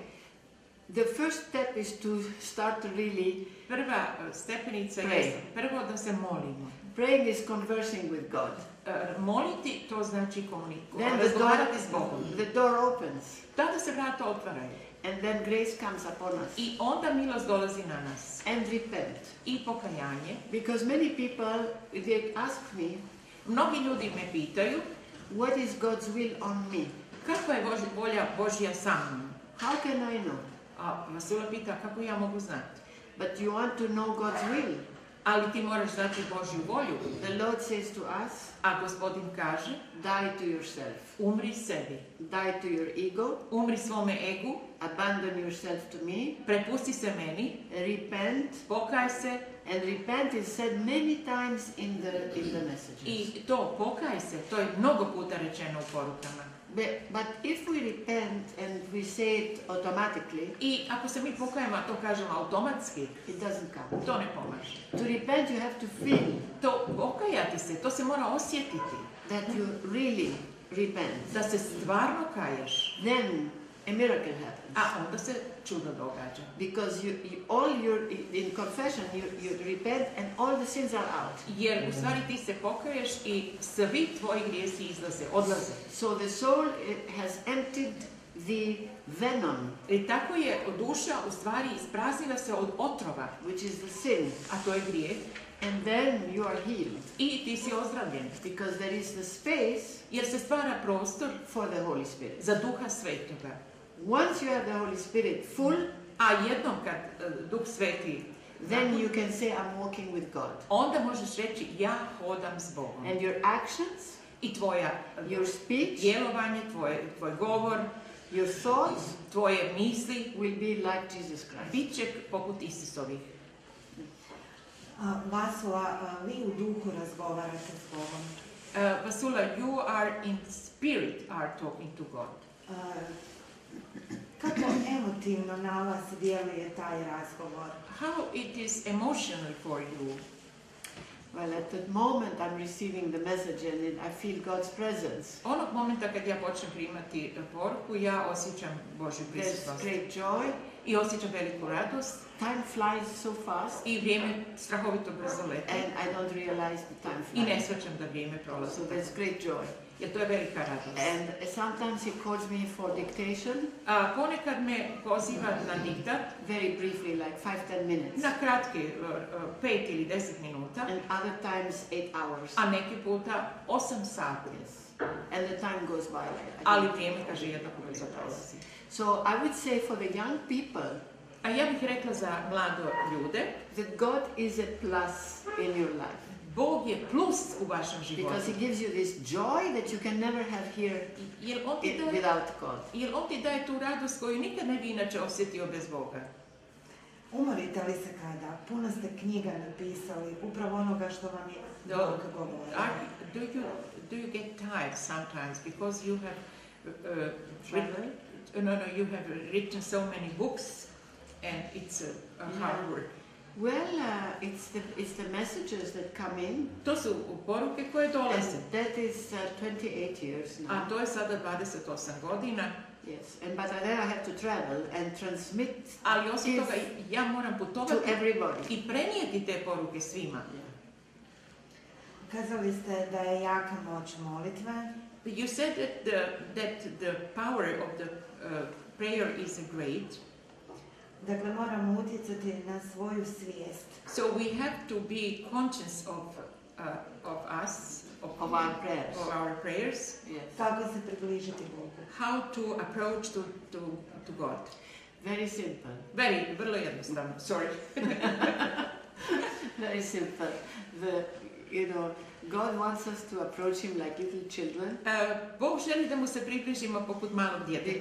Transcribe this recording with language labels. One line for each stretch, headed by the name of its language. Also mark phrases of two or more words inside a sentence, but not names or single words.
English: The first step is to start really
Croatian: prva stepenica je prvo da se molimo.
English: Praying is conversing with God.
Croatian: Moliti to znači komunikovati, razgovarati s Bogom.
English: The door opens.
Croatian: Tada se vrata otvaraju.
English: And then grace comes upon us.
Croatian: I onda milost dolazi na nas.
English: And repent.
Croatian: I pokajanje.
English: Because many people, they ask me,
Croatian: mnogi ljudi me pitaju,
English: what is God's will on me?
Croatian: Kakva je volja Božja sa mnom?
English: How can I know?
Croatian: A Vasula pita, kako ja mogu znati?
English: But you want to know God's will.
Croatian: Ali ti moraš znati Božju volju.
English: The Lord says to us,
Croatian: A Gospodin kaže,
English: die to yourself.
Croatian: umri sebi.
English: Die to your ego.
Croatian: Umri svome egu,
English: Abandon yourself to me.
Croatian: prepusti se meni,
English: Repent.
Croatian: pokaj se
English: And repent is said many times in the messages.
Croatian: i to pokaj se. To je mnogo puta rečeno u porukama.
English: But if we repent and we say it automatically,
Croatian: I ako se mi pokajemo, a to kažemo automatski,
English: it doesn't count.
Croatian: to ne pomaže.
English: To repent, you have to feel
Croatian: To pokajati se, to se mora osjetiti.
English: that you really repent.
Croatian: Da se stvarno kaješ,
English: Then a miracle happens.
Croatian: a onda se čudo događa.
English: Because in confession, you repent and all the sins are out.
Croatian: Jer u stvari ti se pokaješ i svi tvoji grijesi izlaze, odlaze.
English: So the soul has emptied the venom,
Croatian: I tako je duša u stvari ispraznila se od otrova,
English: which is the sin.
Croatian: a to je grijeh,
English: And then you are healed.
Croatian: i ti si ozdravljen.
English: Because there is the space
Croatian: Jer se stvara prostor
English: for the Holy Spirit.
Croatian: za Duha Svetoga.
English: Once you have the Holy Spirit full,
Croatian: A jednom kad Duh Sveti,
English: then you can say, I'm walking with God.
Croatian: onda možeš reći ja hodam s Bogom.
English: And your actions,
Croatian: I tvoja
English: your speech,
Croatian: djelovanje, tvoj govor,
English: your thoughts
Croatian: tvoje misli
English: will be like Jesus Christ.
Croatian: bit će poput Isusovih. Vasula, vi u duhu razgovarate s Bogom.
English: Vasula, you are in spirit are talking to God.
Croatian: Kako emotivno na vas djeluje taj razgovor?
English: How it is emotional for you? Well, at that moment I'm receiving the message and I feel God's presence.
Croatian: Onog momenta kad ja počnem primati poruku, ja osjećam Božju
English: There's
Croatian: prisutnost.
English: great joy.
Croatian: I osjećam veliku radost
English: Time flies so fast
Croatian: i vrijeme strahovito brzo leti.
English: and I don't realize the time
Croatian: I ne
English: flies.
Croatian: shvaćam da vrijeme prolazi.
English: So there's great joy.
Croatian: Jer to je velika radost.
English: And sometimes he calls me for dictation,
Croatian: A ponekad me poziva na diktat,
English: very briefly, like 5-10 minutes.
Croatian: na kratke 5 ili 10 minuta,
English: And other times 8 hours.
Croatian: a neki puta 8 sati.
English: Yes. And the time goes by.
Croatian: Ali vrijeme, kaže, jednako brzo prolazi.
English: So I would say for the young people
Croatian: A ja bih rekla za mlade ljude,
English: that God is a plus in your life.
Croatian: Bog je plus u vašem životu.
English: Because he gives you this joy that you can never have here
Croatian: Jer on ti daje,
English: without God.
Croatian: jer on ti daje tu radost koju nikad ne bi inače osjetio bez Boga. Umorite li se kada? Puno ste knjiga napisali, upravo onoga što vam je Bog govori.
English: Do you get tired sometimes because you have Travel? you have written so many books and it's a hard work. Well, it's the messages that come in.
Croatian: To su poruke koje dolaze.
English: And that is 28 years now.
Croatian: A to je sada 28 godina.
English: Yes, but then I have to travel and transmit
Croatian: Ali osim
English: If-
Croatian: toga ja moram
English: to
Croatian: putovati
English: everybody.
Croatian: i prenijeti te poruke svima. Kazali ste da je jaka moć molitve.
English: You said that the power of the prayer is great.
Croatian: Dakle, moramo utjecati na svoju svijest.
English: So we have to be conscious of us, Of our prayers. of our prayers, Yes.
Croatian: Kako se približiti Bogu?
English: how to approach to God. Very simple.
Croatian: Vrlo jednostavno,
English: sorry. Very simple. God wants us to approach him like little children
Croatian: Bog želi da mu se približimo poput malog djeteta.